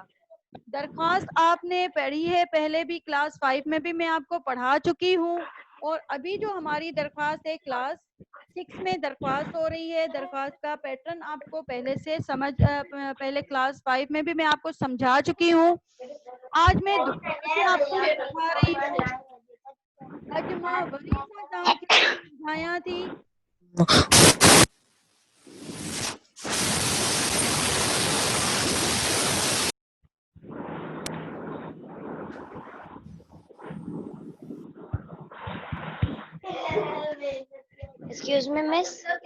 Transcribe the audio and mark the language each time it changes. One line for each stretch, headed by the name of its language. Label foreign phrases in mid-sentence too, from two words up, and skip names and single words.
Urdu: درخواست آپ نے پڑھی ہے پہلے بھی، کلاس 5 میں بھی میں آپ کو پڑھا چکی ہوں، اور ابھی جو ہماری درخواست ہے کلاس 6 میں درخواست ہو رہی ہے۔ درخواست کا پیٹرن آپ کو پہلے سے پہلے کلاس 5 میں بھی میں آپ کو سمجھا چکی ہوں۔ آج میں دوبارہ سے آپ کو سمجھا رہی ہوں۔
Sindhi: اج ماں وری سان تاں کي سمجھايان ٿي۔
English: excuse me miss